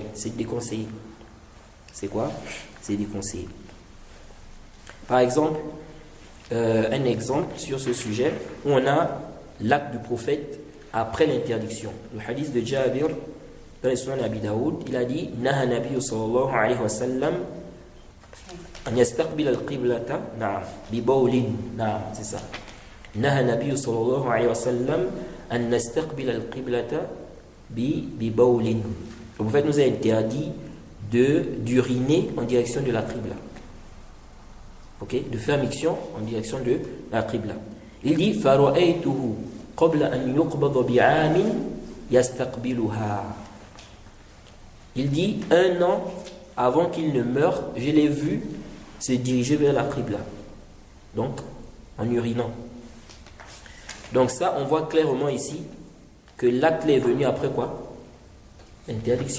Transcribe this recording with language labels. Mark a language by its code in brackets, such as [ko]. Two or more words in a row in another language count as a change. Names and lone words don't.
[fr] C'est déconseillé. C'est quoi? C'est déconseillé. Par exemple, un exemple sur ce sujet où on a l'acte du prophète après l'interdiction. Le hadith de Jabir dans les Sunan Abi Daoud, il a dit [ar] نهى النبي صلى الله عليه وسلم أن يستقبل القبلة نعم ببول. نعم, [fr] c'est ça. [ar] نهى النبي صلى الله عليه وسلم أن نستقبل القبلة ببول. [fr] Le prophète nous a interdit d'uriner en direction de la qibla. Ok, de faire miction en direction de la qibla. Il dit [ar] فرأيته قبل أن يقبض بعام يستقبلها. [fr] Il dit 1 an avant qu'il ne meure, je l'ai vu se diriger vers la qibla. Donc en urinant. Donc ça, on voit clairement ici que l'acte est venu après quoi? Interdiction.